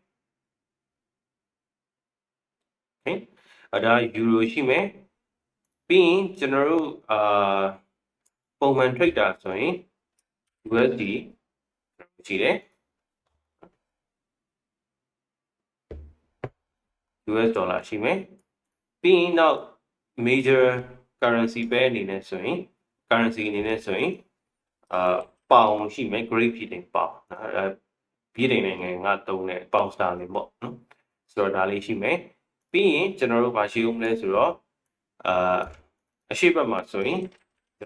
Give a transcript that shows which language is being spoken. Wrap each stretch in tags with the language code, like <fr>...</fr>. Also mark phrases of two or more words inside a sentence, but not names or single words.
<my>okay ဒါ euro ရှိမယ်ပြီးရင်ကျွန်တော်တို့ပုံမှန် trader ဆိုရင် USD ရှိတယ် US ဒေါ်လာရှိမယ်ပြီးရင်နောက်</my> <en>major currency pair</en> <my>အနေနဲ့ဆိုရင် currency အနေနဲ့ဆိုရင်ပေါင်ရှိမယ် Great Britain ပေါင်ပြည်ထိုင်နိုင်ငံကတုံးတဲ့ ပေါင်စတာလေးပေါ့နော်ဆိုတော့ဒါလေးရှိမယ်ပြီးရင်ကျွန်တော်တို့ဗာရှိဦးမလဲဆိုတော့အရှိတ်ဘက်မှာဆိုရင်ကျွန်</my>